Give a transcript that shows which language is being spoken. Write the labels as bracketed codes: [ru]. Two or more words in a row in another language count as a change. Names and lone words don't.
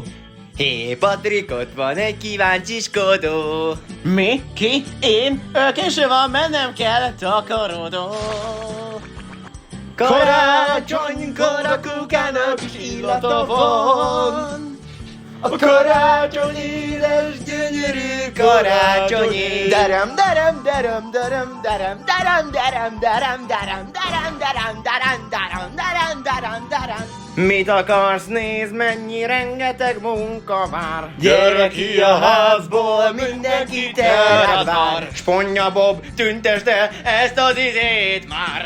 [hu] Hé, Patrik, ott van egy kíváncsiskodó. Mi? Ki? Én? Késő van, mennem kell, takarodó. Karácsonykor a kukának is illata van. A karácsony édes, gyönyörű karácsonyé. Derem, derem, derem, derem, derem, derem, derem, derem, derem, derem, derem, derem, derem, derem, derem, derem. Mit akarsz, nézd, mennyi rengeteg munka vár. Gyere ki a házból, mindenki te rád vár. SpongeBob, tüntesd el ezt az izét már.